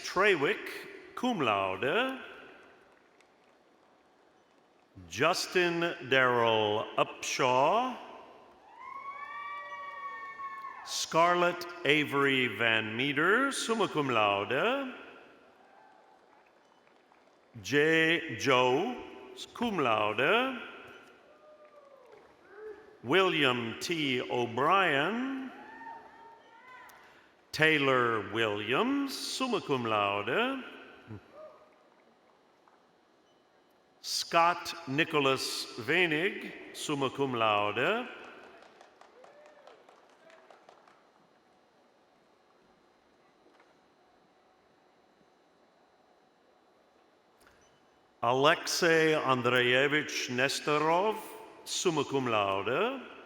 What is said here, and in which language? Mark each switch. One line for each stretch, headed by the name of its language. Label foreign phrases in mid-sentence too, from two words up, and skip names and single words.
Latin: Trewick, cum laude.
English: Justin Darrell Upshaw. Scarlett Avery Van Meter,
Latin: summa cum laude. Joe, cum laude.
English: William T. O'Brien. Taylor Williams,
Latin: summa cum laude.
English: Scott Nicholas Venig,
Latin: summa cum laude.
English: Alexei Andreyevich Nestorov,
Latin: summa cum laude.